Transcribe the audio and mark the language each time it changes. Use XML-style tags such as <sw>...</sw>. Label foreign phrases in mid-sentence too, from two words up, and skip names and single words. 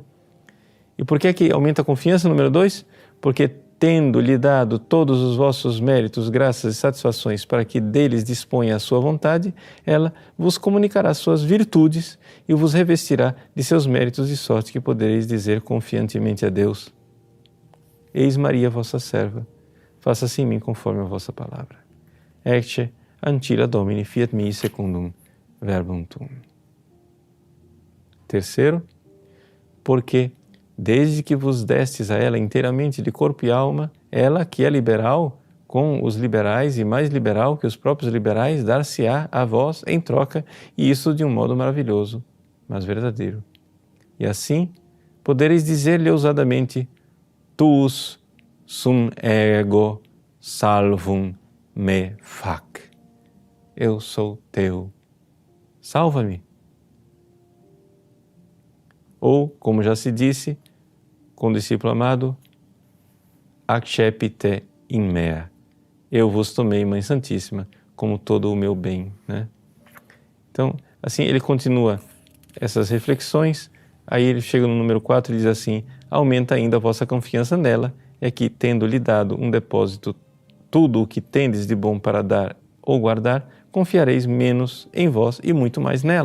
<pt>E por que é que aumenta a confiança, número 2? Porque tendo-lhe dado todos os vossos méritos, graças e satisfações para que deles disponha a sua vontade, ela vos comunicará suas virtudes e vos revestirá de seus méritos, de sorte que podereis dizer confiantemente a Deus: Eis Maria, vossa serva, faça-se em mim conforme a vossa palavra.</pt> <la>Ecce ancilla Domini fiat mi secundum verbum tuum.</la> <pt>Terceiro, porque desde que vos destes a ela inteiramente de corpo e alma, ela, que é liberal com os liberais e mais liberal que os próprios liberais, dar-se-á a vós em troca, e isso de um modo maravilhoso, mas verdadeiro. E assim, podereis dizer-lhe ousadamente:</pt> <la>Tuus sum ego salvum me fac.</la> <pt>Eu sou teu, salva-me. Ou, como já se disse, com o discípulo amado,</pt> <la>accepite in mea.</la> <pt>Eu vos tomei, Mãe Santíssima, como todo o meu bem. Né? Então, assim, ele continua essas reflexões, aí ele chega no número 4 e diz assim: aumenta ainda a vossa confiança nela, é que, tendo-lhe dado um depósito, tudo o que tendes de bom para dar ou guardar, confiareis menos em vós e muito mais nela.</pt>